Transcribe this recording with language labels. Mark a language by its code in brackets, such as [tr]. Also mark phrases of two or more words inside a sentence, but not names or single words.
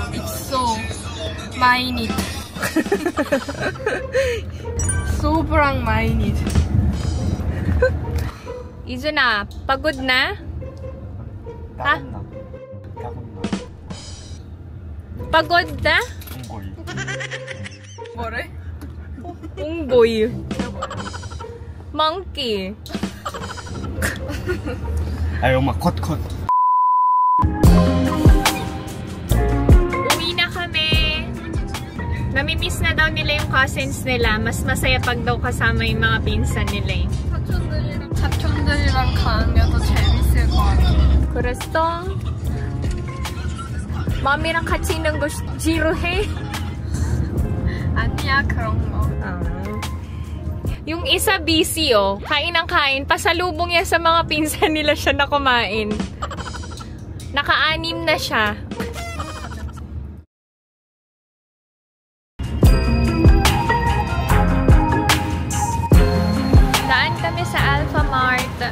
[en] It's so [tl] mainit. Sobrang mainit. Izuna, pagod na? Ha? Pagod na? [ko] 뭐래? [tl] Unggoy. Monkey. Ay, [ko] 엄마 컷. [tl] Uwi na kami. Namimiss na daw nila yung cousins nila. Mas masaya pag daw kasama yung mga pinsan nila eh. [ko] 사촌들이랑 가는 게 더 재밌을 것 같아. 그랬어? 맘이랑 같이 있는 거 지루해? 아니야, 그런 거. [tl] Yung isa busy oh. Kain ng kain. Pasalubong yan sa mga pinsan nila siya na kumain. Naka-anim na siya. Daan kami sa Alpha Mart.